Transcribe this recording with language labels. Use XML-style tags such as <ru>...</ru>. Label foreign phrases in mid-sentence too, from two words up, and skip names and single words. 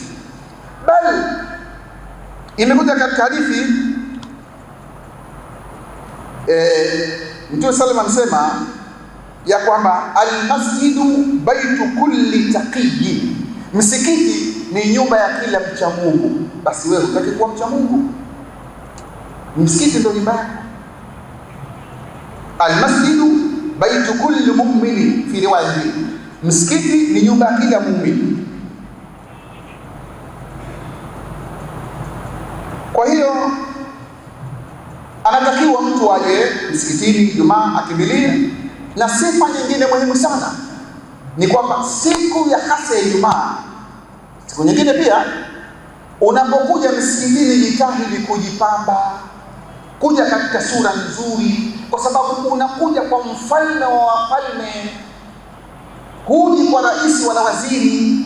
<sw>Bali imekuja katika hadithi Mtume</sw> <ar>صلى الله عليه وسلم</ar> <sw>anasema ya kwamba</sw> <ar>المسجد بيت كل تقي,</ar> <sw>msikiti ni nyumba ya kila mcha Mungu. Basi wewe utaki kuwa mcha Mungu, msikiti ndio nyumba yako.</sw> <ar>المسجد بيت كل مؤمن في رواية,</ar> <sw>msikiti ni nyumba ya kila muumini. hiyo anatakiwa mtu aje msikitini Ijumaa akimbilie. Na sifa nyingine muhimu sana ni kwamba siku ya hasa ya Ijumaa, siku nyingine pia, unapokuja msikitini jitahidi kujipamba, kuja katika sura nzuri, kwa sababu unakuja kwa mfalme wa wafalme, huji kwa rais wala waziri.</sw>